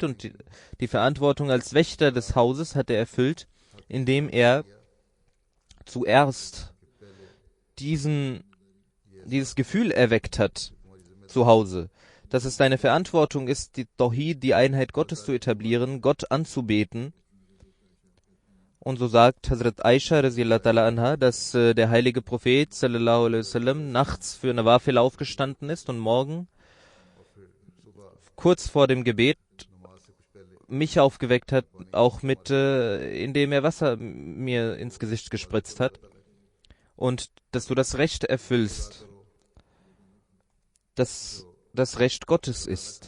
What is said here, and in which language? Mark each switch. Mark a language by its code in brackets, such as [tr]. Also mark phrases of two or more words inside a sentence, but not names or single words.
[de] Und die Verantwortung als Wächter des Hauses hat er erfüllt, indem er zuerst dieses Gefühl erweckt hat zu Hause, dass es seine Verantwortung ist, die Tawhid, die Einheit Gottes zu etablieren, Gott anzubeten. Und so sagt Hazrat Aisha [ar] رضي الله تعالى عنها, [de] dass der heilige Prophet [ar] صلى الله عليه وسلم [de] nachts für eine Wafel aufgestanden ist und morgen kurz vor dem Gebet mich aufgeweckt hat, auch indem er Wasser mir ins Gesicht gespritzt hat. Und dass du das Recht erfüllst, das das Recht Gottes ist.